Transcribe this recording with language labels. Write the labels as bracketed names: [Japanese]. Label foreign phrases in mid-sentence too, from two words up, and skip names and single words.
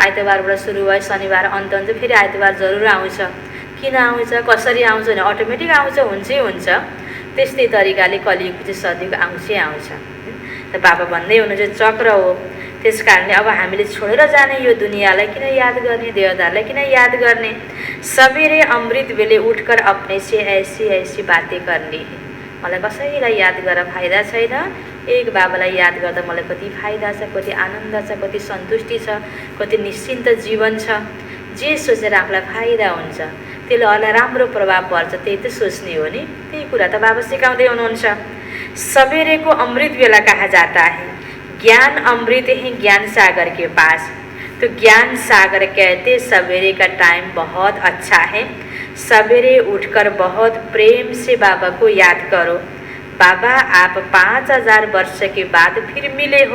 [Nepali] आइतबारबाट सुरु भयो, शनिबार अन्त हुन्छ, फेरि आइतबार जरुर आउँछ। किन आउँछ, कसरी आउँछ भने अटोमेटिक आउँछ, हुन्छै हुन्छ। त्यस्तै तरिकाले कलियुग चाहिँ सधैँ आउँछ। त बाबा भन्दै हुनुहुन्छ चक्र हो। त्यस कारणले अब हामीले छोडेर जाने यो दुनियाँलाई किन याद गर्ने, देहधारलाई किन याद गर्ने? [Hindi] सवेरे अमृत बेले उठकर अपने से ऐसी बातें करनी है। [Nepali] मलाई कसैलाई याद गरेर फाइदा छैन। एक बाबालाई याद गर्दा मलाई कति फाइदा छ, कति आनन्द छ, कति सन्तुष्टि छ, कति निश्चिन्त जीवन छ। जे सोचेर आफूलाई फाइदा हुन्छ त्यसले अरूलाई राम्रो प्रभाव पर्छ, त्यही त सोच्ने हो नि। त्यही कुरा त बाबा सिकाउँदै हुनुहुन्छ। [Hindi] सवेरे को अमृत बेला कहा जाता है। ज्ञान अमृत है ज्ञान सागर के पास। तो ज्ञान सागर कहते सवेरे का टाइम बहुत अच्छा है। सवेरे उठकर बहुत प्रेम से बाबा को याद करो। बाबा आप 5000 वर्ष के बाद फिर मिले हो।